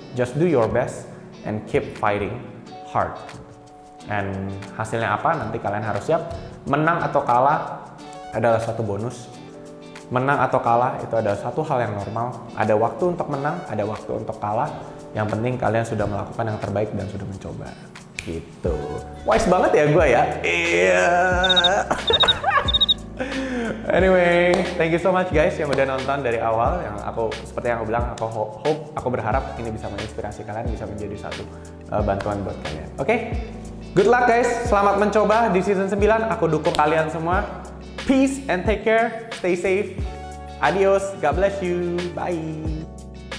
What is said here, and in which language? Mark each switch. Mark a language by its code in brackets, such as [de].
[en] Just do your best and keep fighting hard. [id] And hasilnya apa, nanti kalian harus siap. Menang atau kalah adalah satu bonus. Menang atau kalah itu adalah satu hal yang normal. Ada waktu untuk menang, ada waktu untuk kalah. Yang penting kalian sudah melakukan yang terbaik dan sudah mencoba. Gitu. Wise banget ya gue ya. Iya. [en] Anyway, thank you so much guys [id] yang udah nonton dari awal. Seperti yang aku bilang, aku berharap ini bisa menginspirasi kalian, bisa menjadi satu bantuan buat kalian. Oke? [en] Good luck guys, [id] selamat mencoba di season 9. Aku dukung kalian semua. [en] Peace and take care, stay safe. Adios, God bless you, bye.